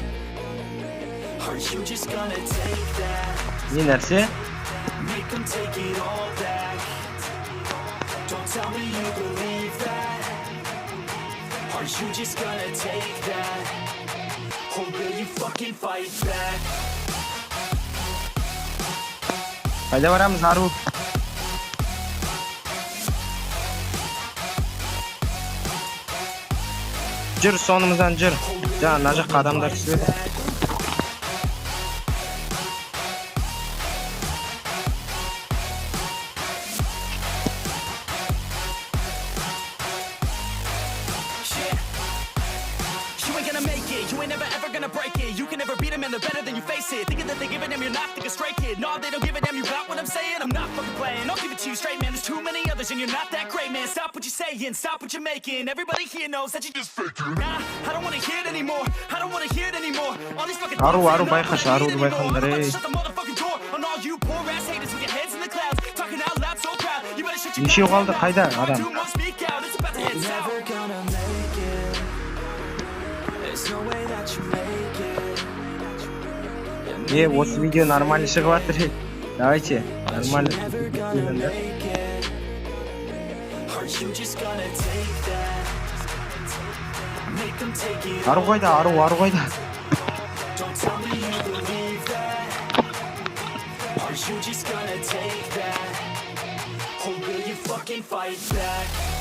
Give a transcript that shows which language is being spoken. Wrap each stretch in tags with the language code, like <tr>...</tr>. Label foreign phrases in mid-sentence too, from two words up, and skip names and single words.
<en>Aren't you just gonna take that? Make them take it all back. Don't tell me you believe that. Aren't you just gonna take that? Or will you fucking fight back?</en> <kk>Қайда барамыз, Ару? Жүр, соңымыздан жүр. Жаңа мына жаққа адамдар түседі.</kk> <en>You ain't never ever gonna break it. You can never beat them and they're better than you face it. Thinking that they give it them, you're not thinking straight, kid. No, they don't give it them, you got what I'm saying? I'm not fucking playing, I'll give it to you straight, man. There's too many others and you're not that great, man. Stop what you're saying, stop what you're making. Everybody here knows that you just faking. Nah, I don't wanna hear it anymore. I don't wanna hear it anymore. All these fucking</en> <kk>Ару байқашы, Аруды байқаңдар, ей.</kk> <en>Shut the motherfucking door on all you poor ass haters with your heads in the clouds. Talking out loud so proud. You better shut your mouth.</en> <kk>Нешеу қалды, қайда адам?</kk> <en>It's never gonna make it. There's no way that you make it.</en> <kk>Осы видео нормально шығып жатыр.</kk> <ru>Давайте, нормально.</ru> <kk>Ару қайда, Ару қайда?</kk> <en>you just gonna take that? Or will you fucking fight back?</en>